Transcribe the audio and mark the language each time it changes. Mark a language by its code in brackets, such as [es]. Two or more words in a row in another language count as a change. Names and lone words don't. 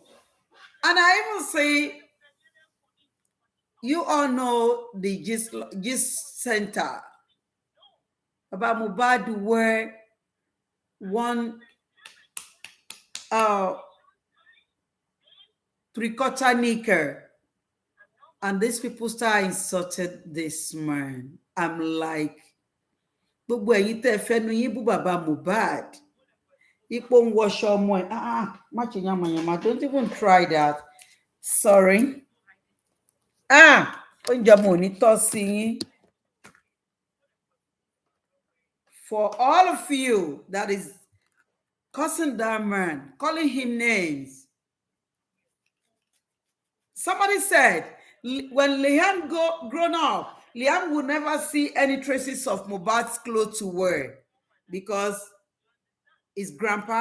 [en] And I even say, you all know the gist center about Mohbad, where one three-quarter knicker, and these people start insulted this man. I'm like, [yo] gbogbo ẹ̀yin tẹ́ fẹ́nu yín bú bàbá Mohbad, ipò ń wọṣọ ọmọ ẹ̀, má ṣe yamayama, [en] don't even try that. Sorry. [yo] Oúnjẹ mo ní tọ́ sí yín. [en] For all of you that is cussing that man, calling him names. Somebody said, when Liam grown up, Liam will never see any traces of Mohbad's clothes to wear because his grandpa have.